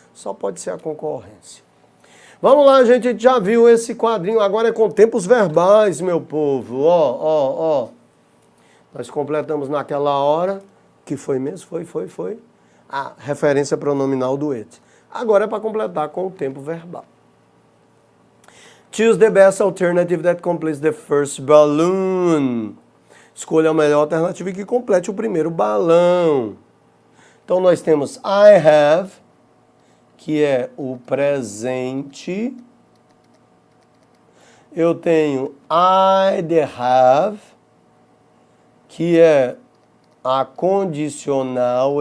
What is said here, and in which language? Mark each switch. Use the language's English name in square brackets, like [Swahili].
[Portuguese] Só pode ser a concorrência. Vamos lá, gente, a gente já viu esse quadrinho, agora é com tempos verbais, meu povo. Ó. Nós completamos naquela hora, que foi mesmo? Foi. A referência pronominal do it. Agora é para completar com o tempo verbal. [English] Choose the best alternative that completes the first balloon. [Portuguese] Escolha a melhor alternativa que complete o primeiro balão. Então nós temos [English] I have, [Portuguese] que é o presente. Eu tenho [English] I'd have, [Portuguese] que é a condicional.